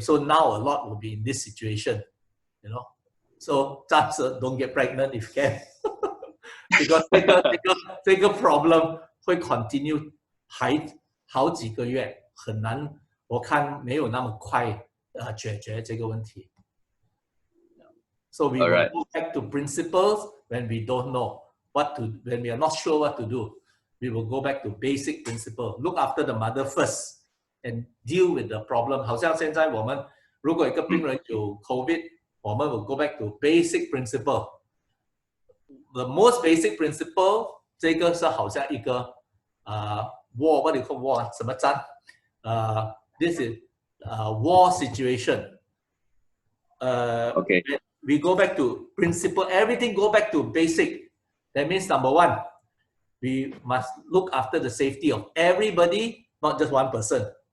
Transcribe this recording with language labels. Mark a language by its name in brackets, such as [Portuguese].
[English] So now a lot will be in this situation, you know. So just don't get pregnant if you can, because [Chinese] 这个 problem 会 continue 好几个月，很难，我看没有那么快解决这个问题。 [English] So we will go back to principles when we don't know when we are not sure what to do.We will go back to basic principle. Look after the mother first and deal with the problem. [Chinese] 好像现在我们如果一个病人有 COVID， 我们 [English] will go back to basic principle. The most basic principle， [Chinese] 这个是好像一个 [English] war， what do you call war？ [Chinese] 什么战？ [English] This is war situation. Okay. We go back to principle. Everything go back to basic. That means number one.We must look after the safety of everybody, not just one person.